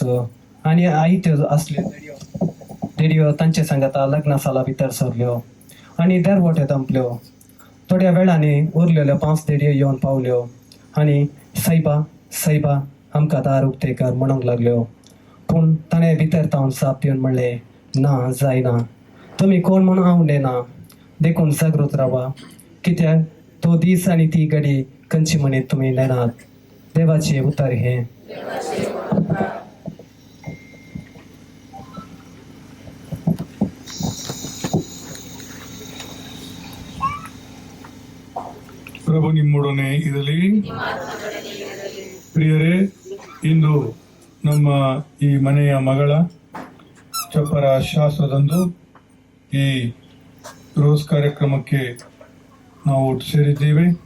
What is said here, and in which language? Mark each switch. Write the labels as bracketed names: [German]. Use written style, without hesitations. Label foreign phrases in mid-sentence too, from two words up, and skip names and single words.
[Konkani] आनी आयत्यो आसल्यो देडयो तांचे सांगता लग्ना साला भितर सरल्यो आनी दरवटे दंपल्यो थोड्या वेळांनी उरलेल्यो 5 देडयो येवन पावल्यो आनी सायबा सायबा आमकां दार उक्ते कर म्हणूंक लागल्यो पूण ताणें भितर तावन साप दिवन म्हणलें ना जायना तुमी कोण म्हूण हांव उलयना देखून जागृत रावा कित्याक तो दीस आनी ती घडी खंयची म्हणीत तुमी नेनात देवाचें उतर हें. [Kannada] ಪ್ರಭು ನಿಮ್ಮೊಡನೆ ಇರಲಿ. ಪ್ರಿಯರೇ, ಇಂದು ನಮ್ಮ ಈ ಮನೆಯ ಮಗಳ ಚಪ್ಪರ ಶಾಸ್ತ್ರದಂದು ಈ ರೋಸ್ ಕಾರ್ಯಕ್ರಮಕ್ಕೆ ನಾವು ಒಟ್ಟು ಸೇರಿದ್ದೇವೆ.